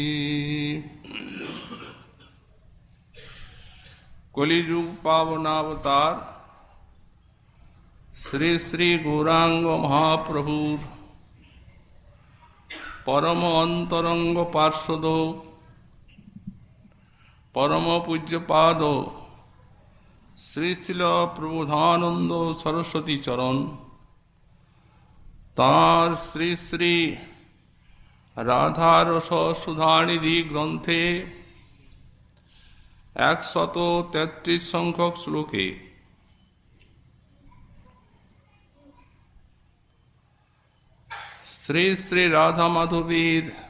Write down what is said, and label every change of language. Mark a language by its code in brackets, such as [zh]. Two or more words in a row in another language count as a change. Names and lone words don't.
[bn] কলিযুগ পাবনাবতার শ্রী শ্রী গৌরাঙ্গ মহাপ্রভুর পরম অন্তরঙ্গ পার্ষদ পরম পূজ্যপাদ শ্রী শ্রীল প্রবোধানন্দ সরস্বতী চরণ তাঁর শ্রী শ্রী রাধারস সুধানিধি গ্রন্থে 133 সংখ্যক শ্লোকে শ্রী শ্রী রাধা মাধবীর